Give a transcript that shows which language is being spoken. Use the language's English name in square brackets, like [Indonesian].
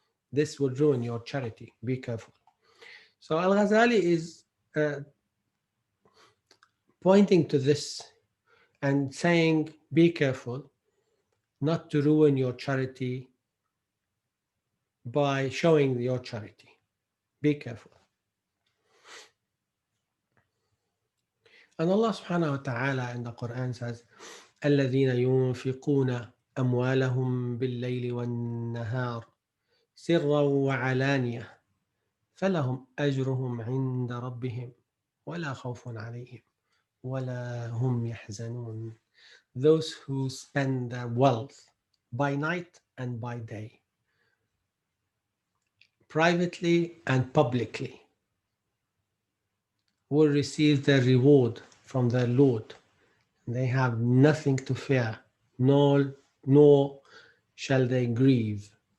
[English] This will ruin your charity. Be careful. So Al-Ghazali is pointing to this and saying, be careful not to ruin your charity by showing your charity. Be careful. And Allah subhanahu wa ta'ala in the Quran says, [Arabic] الَّذِينَ يُنْفِقُونَ أَمْوَالَهُمْ بِاللَّيْلِ وَالنَّهَارِ سِرًّا وَعَلَانِيَةً فَلَهُمْ أَجْرُهُمْ عِنْدَ رَبِّهِمْ وَلَا خَوْفٌ عَلَيْهِمْ وَلَا هُمْ يَحْزَنُونَ. [English] Those who spend their wealth by night and by day, privately and publicly, will receive their reward from their Lord. They have nothing to fear, nor shall they grieve.